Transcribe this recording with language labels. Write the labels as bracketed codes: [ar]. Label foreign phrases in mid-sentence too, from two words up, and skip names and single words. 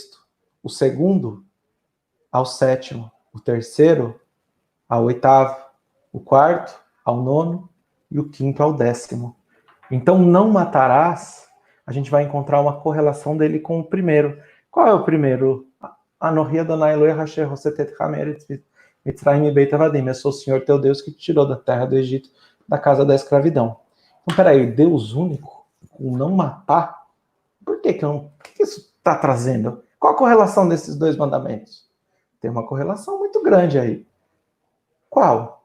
[pt] O segundo, ao 7º. O terceiro, ao 8º. O 4º, ao 9º. E o 5º, ao 10º. Então, não matarás, a gente vai encontrar uma correlação dele com o primeiro. Qual é o primeiro? [he] אנוכי אדוני אלוהיך אשר הוצאתיך מארץ מצרים מבית עבדים. [pt] Eu sou o Senhor teu Deus que te tirou da terra do Egito, da casa da escravidão. Então, peraí, Deus único, o não matar, por que isso está trazendo? Qual a correlação desses 2 mandamentos? Tem uma correlação muito grande aí. Qual?